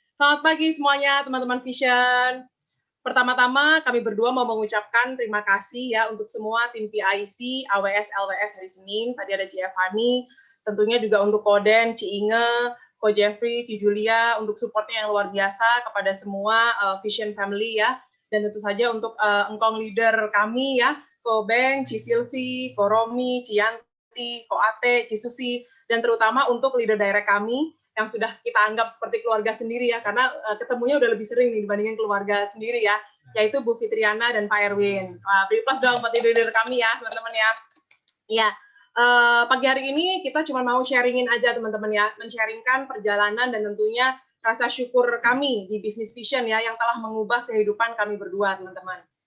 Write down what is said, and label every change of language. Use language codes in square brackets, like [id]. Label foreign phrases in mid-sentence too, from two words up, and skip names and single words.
[id] Selamat pagi semuanya, teman-teman Vision. Pertama-tama, kami berdua mau mengucapkan terima kasih ya untuk semua tim PIC, AWS, LWS hari Senin. Tadi ada Ci Evani, tentunya juga untuk Koden, Ci Inge, Ko Jeffrey, Ci Julia, untuk supportnya yang luar biasa kepada semua Vision Family ya. Dan tentu saja untuk engkong leader kami ya, Ko Beng, Ci Silvi, Ko Romi, Ci Yanti, Ko Ate, Ci Susi, dan terutama untuk [en] leader direct [id] kami, yang sudah kita anggap seperti keluarga sendiri ya, karena ketemunya udah lebih sering nih dibandingin keluarga sendiri ya, yaitu Bu Fitriana dan Pak Erwin. Beri plus dong buat leader kami ya, teman-teman ya. Ya, pagi hari ini kita cuma mau sharingin aja teman-teman ya, men-sharingkan perjalanan dan tentunya rasa syukur kami di Business Vision ya, yang telah mengubah kehidupan kami berdua teman-teman.